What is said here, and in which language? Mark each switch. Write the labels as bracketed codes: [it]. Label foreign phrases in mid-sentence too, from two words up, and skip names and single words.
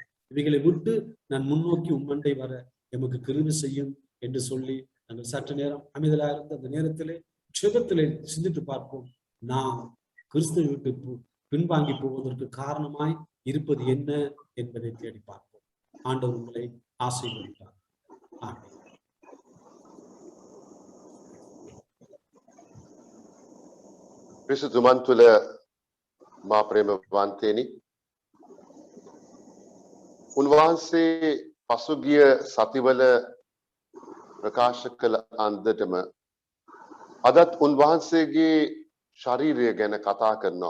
[ta] இவைகளை விட்டு நான் முன்னோக்கி உம்மண்டை வர எமக்கு கிருபை செய்யும் என்று சொல்லி நாங்கள் சற்று நேரம் அமைதலாக இருந்த அந்த நேரத்திலே ஜெபத்திலே சிந்தித்து பார்ப்போம். நாம் கிறிஸ்துவை விட்டு பின்வாங்கி போவதற்கு காரணமாய் இருப்பது என்ன என்பதை தேடி பார்ப்போம். ஆண்டவர் உங்களை ஆசீர்வதிப்பார். ஆமென். [si] පිසුතුමන් තුළ මා ප්‍රේමවන්තයෙනි, උන්වහන්සේ පසුගිය සතිවල ප්‍රකාශ කළ අන්දටම අදත් උන්වහන්සේගේ ශරීරය ගැන කතා කරනවා.